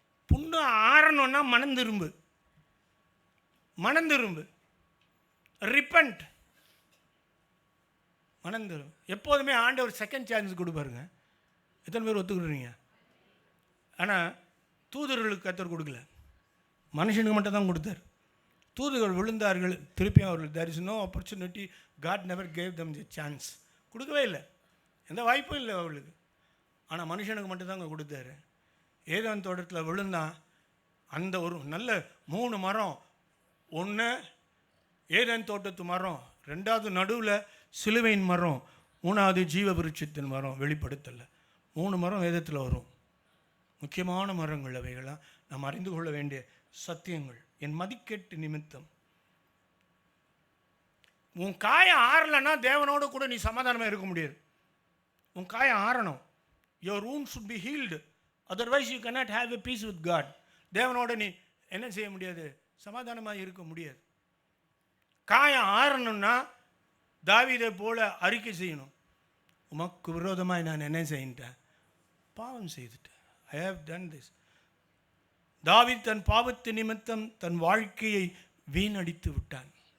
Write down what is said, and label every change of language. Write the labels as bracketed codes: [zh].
[ta] புண்ணு ஆறணும்னா மனந்திரும்பு, மனந்திரும்பு, ரிப்பண்ட், மனந்திரும்பு. எப்போதுமே ஆண்டவர் [en] second chance [ta] கொடுப்பாருங்க. எத்தனை பேர் ஒத்துக்கிறீங்க? ஆனால் தூதர்களுக்கு கர்த்தர் கொடுக்கல, மனுஷனுக்கு மட்டும் தான் கொடுத்தார். தூதர்கள் விழுந்தார்கள், திருப்பியும் அவர்கள் [en] there is no opportunity, God never gave them the chance. [ta] கொடுக்கவே இல்லை, எந்த வாய்ப்பும் இல்லை அவர்களுக்கு. ஆனால் மனுஷனுக்கு மட்டும்தாங்க கொடுத்தாரு. ஏதேன் தோட்டத்தில் விழுந்தான். அந்த ஒரு நல்ல 3 மரம், ஒன்று ஏதேன் தோட்டத்து மரம், 2வது நடுவில் சிலுவையின் மரம், 3வது ஜீவ விருட்சத்தின் மரம். வெளிப்படுத்தல 3 மரம் வேதத்தில் வரும். முக்கியமான மரங்கள் அவைகளாம் நாம் அறிந்து கொள்ள வேண்டிய சத்தியங்கள். என் மதிக்கேட்டு நிமித்தம் உன் காயம் ஆறலைன்னா தேவனோடு கூட நீ சமாதானமாக இருக்க முடியாது. உன் காயம் ஆறணும். [en] Your wound should be healed. Otherwise you cannot have a peace with God. [ta] தேவனோட நீ என்ன செய்ய முடியாது? சமாதானமாக இருக்க முடியாது. காயம் ஆறணும்னா தாவீதை போல அறிக்கை செய்யணும், உமக்கு விரோதமாய் நான் என்ன செய்யிட்டேன், பாவம் செய்துட்டேன். [en] I have done this. [ta] தாவீது தன் பாவத்து நிமித்தம் தன் வாழ்க்கையை வீணடித்து விட்டான்.